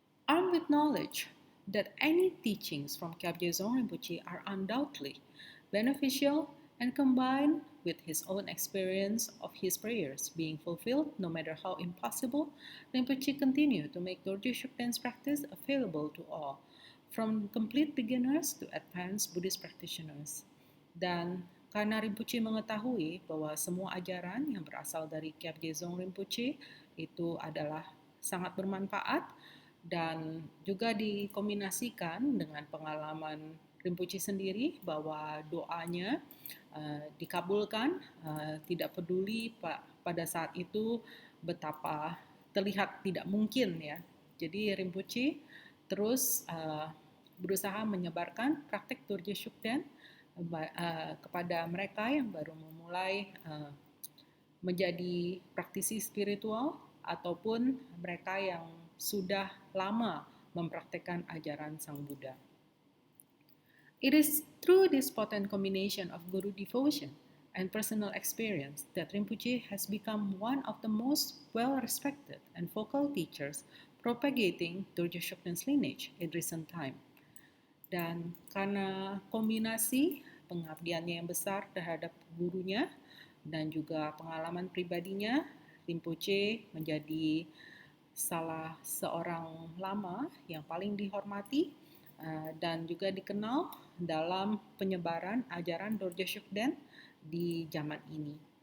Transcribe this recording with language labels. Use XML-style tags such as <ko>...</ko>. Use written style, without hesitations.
<en>Armed with knowledge that any teachings from Kyabje Dzong Rinpoche are undoubtedly beneficial and combined with his own experience of his prayers being fulfilled no matter how impossible, Rinpoche continued to make Dorje Shugden's practice available to all, from complete beginners to advanced Buddhist practitioners.</en> <id>Dan karena Rinpoche mengetahui bahwa semua ajaran yang berasal dari Kyabje Dzong Rinpoche itu adalah sangat bermanfaat dan juga dikombinasikan dengan pengalaman Rinpoche sendiri bahwa doanya dikabulkan, tidak peduli pada saat itu betapa terlihat tidak mungkin ya. Jadi Rinpoche terus berusaha menyebarkan praktek Dorje Shugden kepada mereka yang baru memulai menjadi praktisi spiritual ataupun mereka yang sudah lama mempraktekkan ajaran Sang Buddha.</id> <en>It is through this potent combination of guru devotion and personal experience that Rinpoche has become one of the most well-respected and vocal teachers propagating Dorje Shugden's lineage in recent time.</en> <id>Dan karena kombinasi pengabdiannya yang besar terhadap gurunya dan juga pengalaman pribadinya, Rinpoche menjadi salah seorang lama yang paling dihormati dan juga dikenal dalam penyebaran ajaran Dorje Shugden di zaman ini.</id>